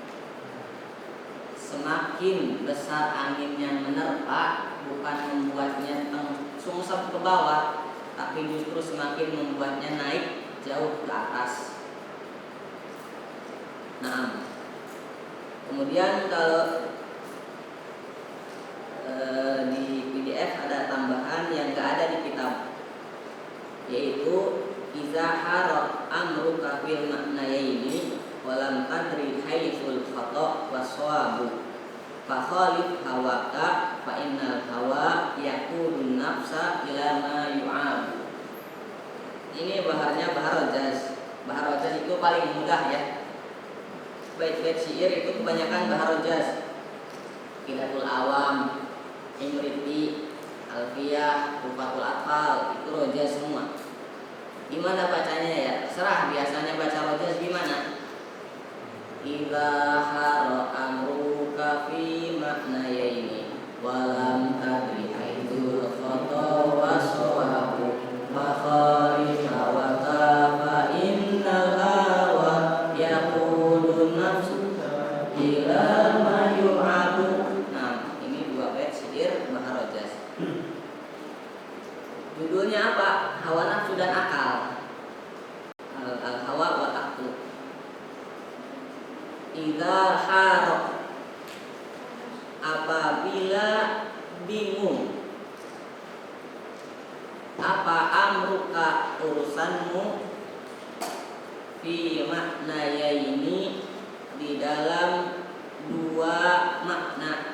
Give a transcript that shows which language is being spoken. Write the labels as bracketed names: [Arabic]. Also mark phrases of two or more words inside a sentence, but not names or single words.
[Indonesian] Semakin besar angin yang menerpa, bukan membuatnya sungsep ke bawah, tapi justru semakin membuatnya naik jauh ke atas. Nah, kemudian kalau di PDF ada tambahan yang gak ada di kitab, yaitu [Arabic] إذا حار أمرك في معنيين ولم تدر حيث الخطأ والصواب فخالف هواك فإن الهوى يقود النفس إلى ما يعاب. [Indonesian] Ini baharnya bahar rojaz. Bahar rojaz itu paling mudah ya. Bait-bait syair itu kebanyakan bahar rojaz. Qidatul Awam, Imriti, Alfiyah, Tufatul Atfal, itu rojaz semua. Gimana bacanya ya? Serah biasanya baca rojaz gimana? [Arabic] إذا حار أمرك في معنيين ولم تدر حيث الخطأ والصواب فخالف هواك فإن الهوى يقود النفس إلى ما يعاب. [Indonesian] Nah, ini 2 bait syair bahar rojaz. Judulnya apa? Hawa nafsu dan akal. [Arabic] الهوى والعقل. إذا حار, [Indonesian] apabila bingung, apa amruka urusanmu, [Arabic] في معنيين [Indonesian] di dalam 2 makna.